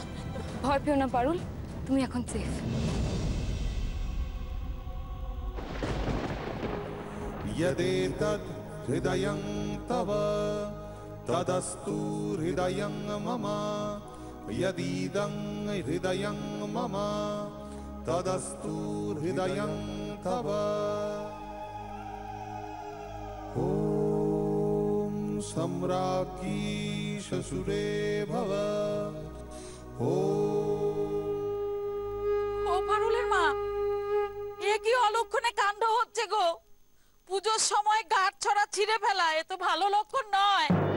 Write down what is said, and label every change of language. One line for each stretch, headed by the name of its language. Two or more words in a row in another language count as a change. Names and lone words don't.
Bangla: ভয় পেও না পারুল, তুমি এখন সেফ।
Sanskrit: यदेतद् हृदयं तव तदस्तु हृदयं मम यदीदं हृदयं मम तदस्तु हृदयं तव। ॐ सम्राज्ञी शशुरे भव। ॐ
Bangla: ও পারুলের মা, এ কি অলক্ষণে কাণ্ড হচ্ছে গো? পুজোর সময় গাঁট ছড়া ছিঁড়ে ফেলা, এ তো ভালো লক্ষণ নয়।